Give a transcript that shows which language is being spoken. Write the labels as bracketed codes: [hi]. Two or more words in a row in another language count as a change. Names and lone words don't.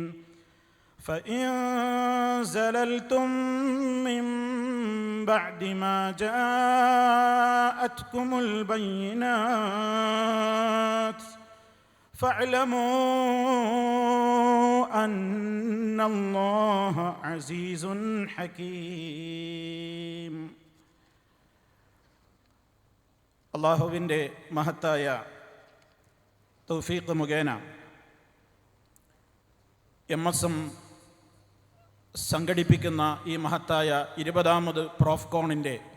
[ar] فإن زللتم من بعد ما جاءتكم البينات فاعلموا أن الله عزيز حكيم. [ml] അള്ളാഹുവിൻ്റെ മഹത്തായ തൗഫീഖ് മുഖേന MSM സംഘടിപ്പിക്കുന്ന ഈ മഹത്തായ 20ാമത് പ്രോഫ്കോണിൻ്റെ